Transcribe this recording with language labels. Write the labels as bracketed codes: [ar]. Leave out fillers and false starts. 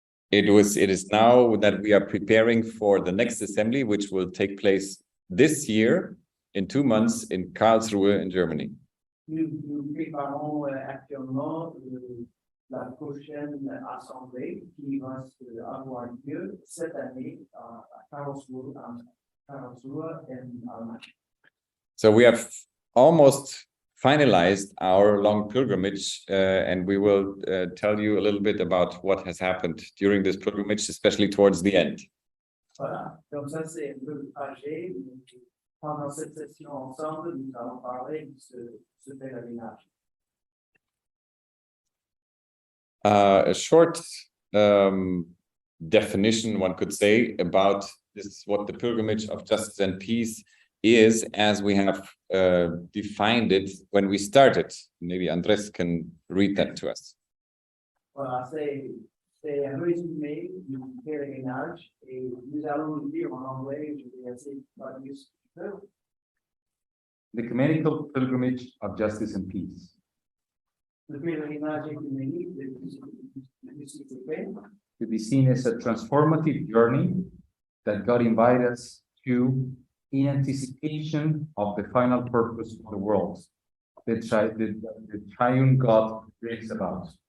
[en] It is now that we are preparing for the next assembly, which will take place this year in 2 months in Karlsruhe in Germany. [fr] Nous préparons actuellement la prochaine assemblée qui va avoir lieu cette année à Karlsruhe en Allemagne. [en] So we have almost finalized our long pilgrimage, and we will tell you a little bit about what has happened during this pilgrimage, especially towards the end. [fr] Voilà, donc ça c'est un peu le trajet. Pendant cette session ensemble, nous allons parler de ce pèlerinage. [en] A short definition, one could say, about this, what the pilgrimage of justice and peace is, as we have defined it when we started. Maybe Andres can read that to us. [fr] Voilà, c'est un résumé du pèlerinage et nous allons le dire en anglais. Je vais essayer de traduire ce que je peux. [en] The ecumenical pilgrimage of justice and peace. [fr] Le pèlerinage œcuménique de justice et paix. [en] To be seen as a transformative journey that God invites us to in anticipation of the final purpose of the world that the triune God brings about.